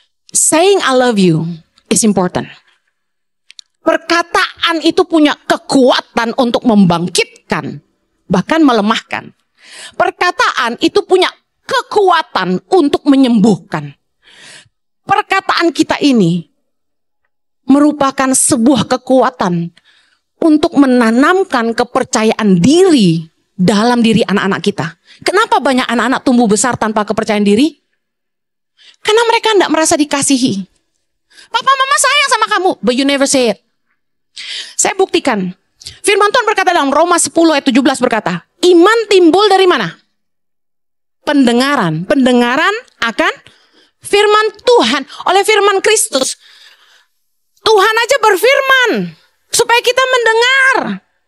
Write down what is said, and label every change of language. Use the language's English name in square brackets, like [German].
[English] Saying I love you is important. [Indonesian] Perkataan itu punya kekuatan untuk membangkitkan, bahkan melemahkan. Perkataan itu punya kekuatan untuk menyembuhkan. Perkataan kita ini merupakan sebuah kekuatan untuk menanamkan kepercayaan diri dalam diri anak-anak kita. Kenapa banyak anak-anak tumbuh besar tanpa kepercayaan diri? Karena mereka tidak merasa dikasihi. Papa mama sayang sama kamu, [English] but you never say it. [Indonesian] Saya buktikan. Firman Tuhan berkata dalam Roma 10 ayat 17 berkata, iman timbul dari mana? Pendengaran. Pendengaran akan firman Tuhan. Oleh firman Kristus. Tuhan aja berfirman supaya kita mendengar.